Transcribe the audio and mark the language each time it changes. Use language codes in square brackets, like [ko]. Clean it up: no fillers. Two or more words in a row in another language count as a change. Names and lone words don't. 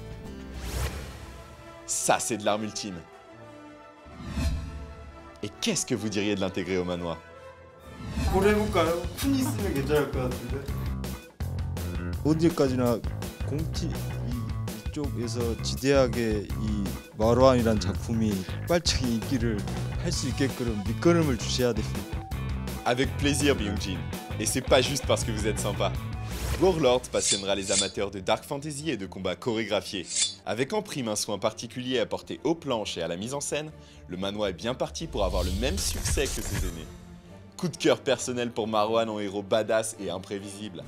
[fr] Ça, c'est de l'arme ultime. Et qu'est-ce que vous diriez de l'intégrer au manoir? [ko] 뭘 해볼까요? 푼 있으면 괜찮을 것 같은데. 어디까지나 이쪽에서 지대하게 이 마루안이란 작품이 폭발적인 인기를 할 수 있게끔 밑거름을 주셔야 됩니다. [fr] Avec plaisir, Byung-jin. Et c'est pas juste parce que vous êtes sympa. Warlord passionnera les amateurs de dark fantasy et de combats chorégraphiés. Avec en prime un soin particulier apporté aux planches et à la mise en scène, le manhwa est bien parti pour avoir le même succès que ses aînés. Coup de cœur personnel pour Maruhan en héros badass et imprévisible.